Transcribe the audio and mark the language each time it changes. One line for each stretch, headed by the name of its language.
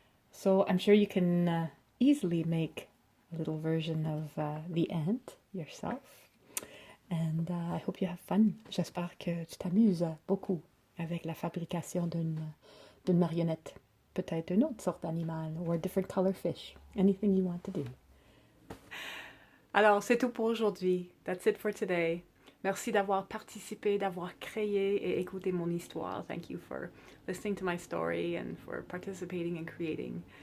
English: So I'm sure you can easily make a little version of the ant yourself. And I hope you have fun.
French: J'espère que tu t'amuses beaucoup avec la fabrication d'une marionnette. Peut-être une autre sorte d'animal,
English: or a different color fish. Anything you want to do.
French: Alors, c'est tout pour aujourd'hui.
English: That's it for today.
French: Merci d'avoir participé, d'avoir créé et écouté mon histoire.
English: Thank you for listening to my story and for participating and creating.